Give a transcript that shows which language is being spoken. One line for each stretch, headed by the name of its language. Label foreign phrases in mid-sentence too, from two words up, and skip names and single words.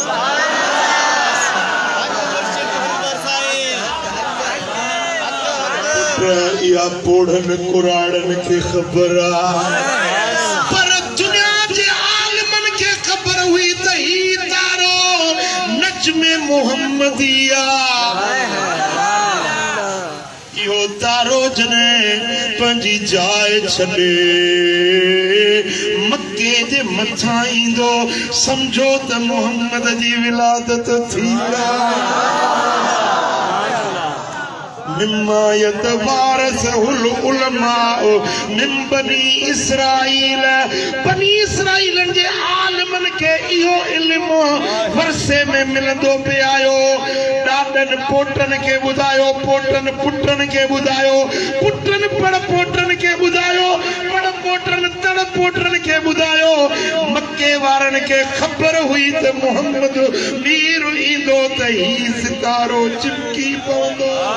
Sindhi: इहा पोढ़नि कुराड़नि खे ख़बर आहे पर दुनिया जे आलिमनि खे ख़बर हुई त ही तारो नजमे मुहम्मदी इहो तारो जॾहिं पंहिंजी जाइ छॾे मके जे मथां ईंदो सम्झो त मोहम्मद जी विलादत थी
Arabic: مما يتوارثه العلماء من بني
Sindhi: इसराईल बनी इसराईलनि जे आलिमनि खे इहो इल्मु वरसे में मिलंदो पियो आयो ॾाॾनि पोटनि खे ॿुधायो पोटनि पुटनि खे ॿुधायो पुटनि पड़ पोटनि खे ॿुधायो पड़ पोटनि तड़ पोटनि खे ॿुधायो मके वारनि खे ख़बर हुई त मोहम्मद मीर ईंदो त ही सितारो चिपकी पवंदो